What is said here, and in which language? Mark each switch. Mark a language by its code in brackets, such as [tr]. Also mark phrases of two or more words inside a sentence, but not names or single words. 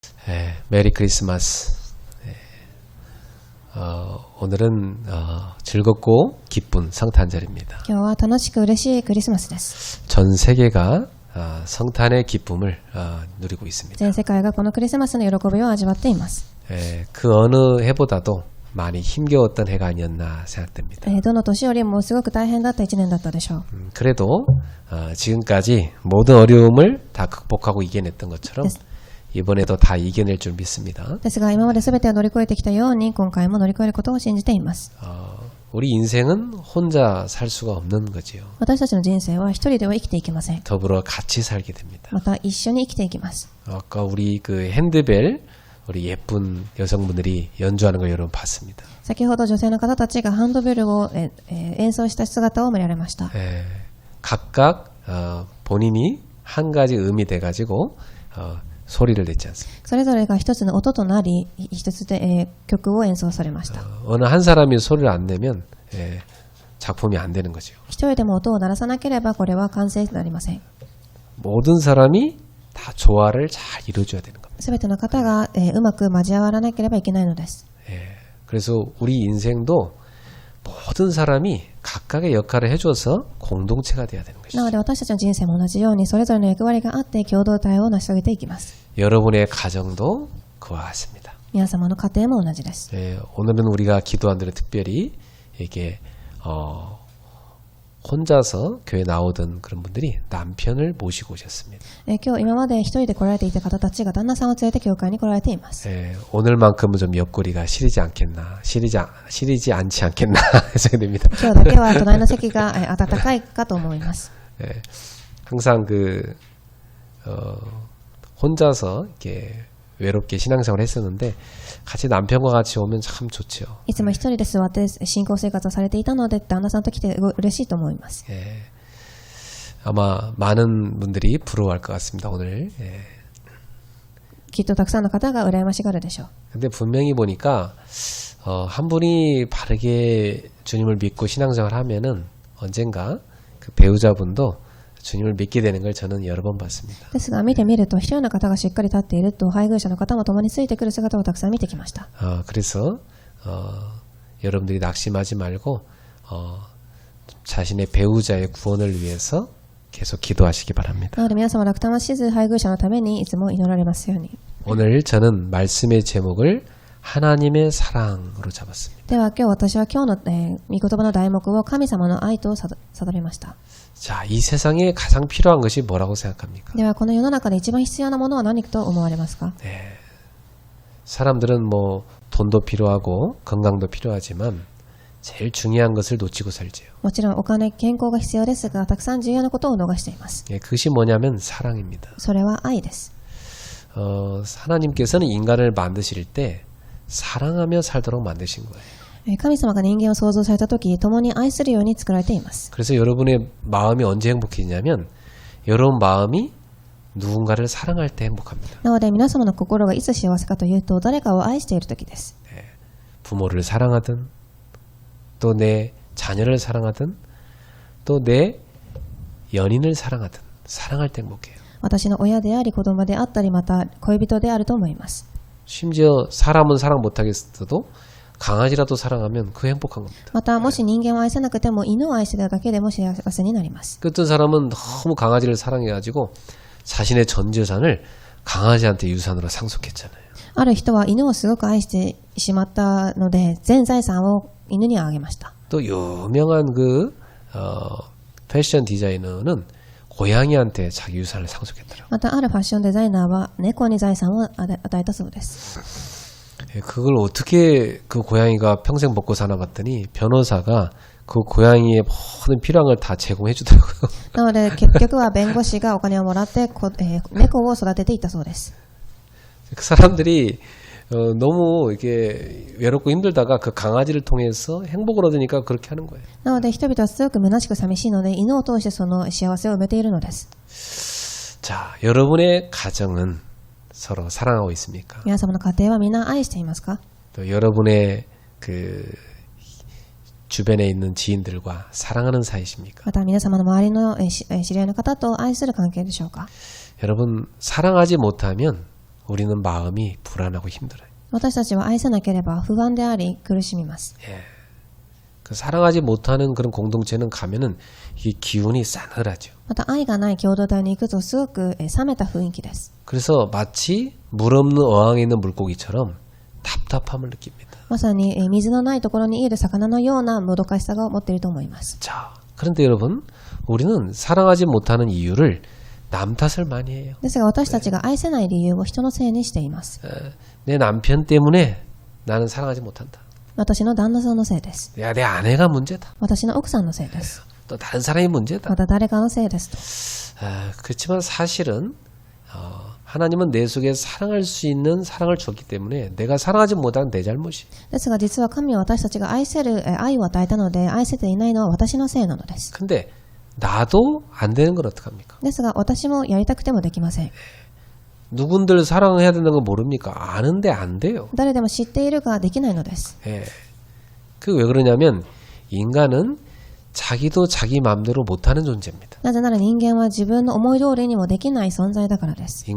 [ko] 메리 크리스마스. 오늘은 즐겁고 기쁜 성탄절입니다. [ja] 今日は楽しく嬉しいクリスマスです。 [ko] 전 세계가 성탄의 기쁨을 누리고 있습니다. [ja] 全世界がこのクリスマスの喜びを味わっています。 [ko] 그 어느 해보다도 많이 힘겨웠던 해가 아니었나 생각됩니다. [ja] どの年よりもすごく大変だった1年だったでしょう。 [ko] 그래도 지금까지 모든 어려움을 다 극복하고 이겨냈던 것처럼 이번에도 다 이겨낼 줄 믿습니다. [ja] ですが今まで全てを乗り越えてきたように今回も乗り越えることを信じています。 [ko] 우리 인생은 혼자 살 수가 없는 거지요. [ja] 私たちの人生は一人では生きていけません。 [ko] 더불어 같이 살게 됩니다. [ja] また一緒に生きていきます。 [ko] 아까 우리 그 핸드벨 우리 예쁜 여성분들이 연주하는 거 여러분 봤습니다. [ja] 先ほど女性の方たちがハンドベルを演奏した姿を見られました。 [ko] 각각 본인이 한 가지 음이 돼가지고 소리를 냈지 않습니까? [ja] それぞれが一つの音となり一つで曲を演奏されました。 [ko] 어느 한 사람이 소리를 안 내면 작품이 안 되는 거죠. [ja] 一人でも音を鳴らさなければこれは完成になりません。 [ko] 모든 사람이 다 조화를 잘 이루어줘야 되는 겁니다. [ja] すべての方がうまく交わらなければいけないのです。 [ko] 그래서 우리 인생도 모든 사람이 각각의 역할을 해줘서 공동체가 돼야 되는 것이죠. [ja] なので私たちの人生も同じようにそれぞれの役割があって共同体を成し遂げていきます。 [ko] 여러분의 가정도 그와 같습니다. [ja] 皆様の家庭も同じです。 [ko] 오늘은 우리가 기도한 대로 특별히 이게 혼자서 교회 나오던 그런 분들이 남편을 모시고 오셨습니다. [ja] 今日今まで一人で来られていた方たちが旦那さんを連れて教会に来られています。 [ko] 오늘만큼은 좀 옆구리가 시리지 않겠나, 시리지 않지 않겠나 해석이 됩니다. [ja] 今日だけは隣の席が暖かいかと思います。 [ko] 항상 혼자서 이렇게 외롭게 신앙생활을 했었는데 같이 남편과 같이 오면 참 좋죠. [ja] いつも一人で座って信仰生活をされていたので旦那さんと来て嬉しいと思います。 [ko] 아마 많은 분들이 부러워할 것 같습니다. 오늘. [ja] きっとたくさんの方が羨ましがるでしょう。 [ko] 근데 분명히 보니까 한 분이 바르게 주님을 믿고 신앙생활을 하면은 언젠가 그 배우자분도 주님을 믿게 되는 걸 저는 여러 번 봤습니다. [ja] ですが見てみると一人の方がしっかり立っていると配偶者の方も共についてくる姿をたくさん見てきました。 [ko] 그래서 여러분들이 낙심하지 말고 자신의 배우자의 구원을 위해서 계속 기도하시기 바랍니다. [ja] なので皆様落胆はしず配偶者のためにいつも祈られますように。 [ko] 오늘 저는 말씀의 제목을 하나님의 사랑으로 잡았습니다. [ja] では今日私は今日の、御言葉の題目を神様の愛と定めました。 [ko] 자, 이 세상에 가장 필요한 것이 뭐라고 생각합니까? [ja] ではこの世の中で一番必要なものは何と思われますか？ [ko] 사람들은 뭐 돈도 필요하고 건강도 필요하지만 제일 중요한 것을 놓치고 살지요. [ja] もちろんお金、健康が必要ですがたくさん重要なことを逃しています。 [ko] 그것이 뭐냐면 사랑입니다. [ja] それは愛です。 [ko] 하나님께서는 인간을 만드실 때 사랑하며 살도록 만드신 거예요. [ja] 神様が人間を創造された時共に愛するように作られています。 [ko] 그래서 여러분의 마음이 언제 행복해지냐면 여러분 마음이 누군가를 사랑할 때 행복합니다. [ja] なので皆様の心がいつ幸せかというと誰かを愛している時です。 [ko] 부모를 사랑하든 또 내 자녀를 사랑하든 또 내 연인을 사랑하든 사랑할 때 행복해요. [ja] 私の親であり子供であったりまた恋人であると思います。 [ko] 심지어 사람은 사랑 못하겠어도 강아지라도 사랑하면 그 행복한 겁니다. [ja] またもし人間を愛せなくても犬を愛しているだけでも幸せになります。 [ko] 어떤 사람은 너무 강아지를 사랑해가지고 자신의 전 재산을 강아지한테 유산으로 상속했잖아요. [ja] ある人は犬をすごく愛してしまったので全財産を犬にあげました。 [ko] 또 유명한 패션 디자이너는 고양이한테 자기 유산을 상속했더라고요. [ja] またあるファッションデザイナーは猫に財産を与えたそうです。 [ko] 그걸 어떻게 그 고양이가 평생 먹고 사나 봤더니 변호사가 그 고양이의 모든 필요한 걸 다 제공해 주더라고요. [ja] なので結局は弁護士がお金をもらって猫を育てていたそうです。 [ko] 그 사람들이 너무 이렇게 외롭고 힘들다가 그 강아지를 통해서 행복을 얻으니까 그렇게 하는 거예요. [ja] なので人々はすごく虚しく寂しいので犬を通してその幸せを埋めているのです。 [ko] 자, 여러분의 가정은 서로 사랑하고 있습니까? [ja] 皆様の家庭はみんな愛していますか？ [ko] 또 여러분의 그 주변에 있는 지인들과 사랑하는 사이십니까? [ja] また皆様の周りの知り合いの方と愛する関係でしょうか？ [ko] 여러분 사랑하지 못하면 우리는 마음이 불안하고 힘들어요. [ja] 私たちは愛せなければ不安であり苦しみます。 [ko] 그 사랑하지 못하는 그런 공동체는 가면은 이게 기운이 싸늘하죠. [ja] また愛がない共同体に行くとすごく冷めた雰囲気です。 [ko] 그래서 마치 물 없는 어항에 있는 물고기처럼 답답함을 느낍니다. [ja] まさに水のないところにいる魚のようなもどかしさが持っていると思います。 [ko] 자, 그런데 여러분, 우리는 사랑하지 못하는 이유를 남 탓을 많이 해요. [ja] ですが私たちが愛せない理由を人のせいにしています。 [ko] 내 남편 때문에 나는 사랑하지 못한다. [ja] 私の旦那さんのせいです。 [ko] 야, 내 아내가 문제다. [ja] 私の奥さんのせいです。 [ko] 또 다른 사람이 문제다. [ja] また誰かのせいですと。 [ko] 그렇지만 사실은 하나님은 내 속에 사랑할 수 있는 사랑을 줬기 때문에 내가 사랑하지 못한 내 잘못이. [ja] ですが実は神は私たちが愛せる愛を与えたので愛せていないのは私のせいなのです。 [ko] 근데 나도 안 되는 건 어떡합니까? [ja] ですが私もやりたくてもできません。 [ko] 누군들 사랑해야 되는 거 모릅니까? 아는데 안 돼요. [ja] 誰でも知っているができないのです。 [ko] 예. 그 왜 그러냐면 인간은 자기도 자기 마음대로 못하는 존재입니다. [ja] なぜなら人間は自分の思い通りにもできない存在だからです。